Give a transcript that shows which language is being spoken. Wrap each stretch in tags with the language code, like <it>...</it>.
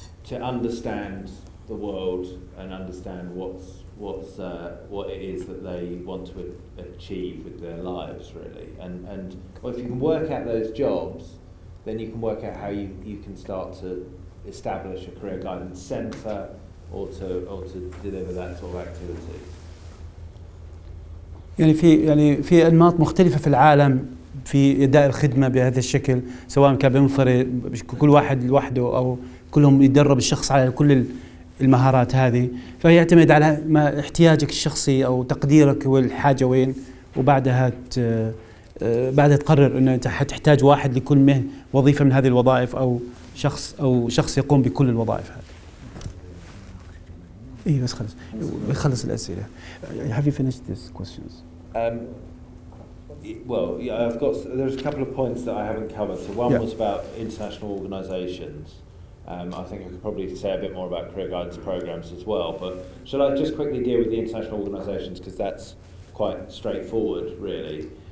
<en>to understand the world and understand what it is that they want to achieve with their lives, really. And well, if you can work out those jobs, then you can work out how you can start to establish a career guidance centre or to deliver that sort of activity.</en> <ar>يعني في أنماط مختلفة في العالم في إداء الخدمة بهذا الشكل، سواء كان بمنفرد كل واحد لوحده أو كلهم يدرب الشخص على كل المهارات هذه، فيعتمد على ما احتياجك الشخصي أو تقديرك والحاجة وين، وبعدها بعدها تقرر أنه أنت حتحتاج واحد لكل وظيفة من هذه الوظائف أو شخص يقوم بكل الوظائف هذه. إيه بس خلص الأسئلة.</ar> <en>Have you finished these questions? Well, yeah, there's a couple of points that I haven't covered. So one was about international organisations. I think I could probably say a bit more about career guidance programs as well. But shall I just quickly deal with the international organisations, because that's quite straightforward, really.</en>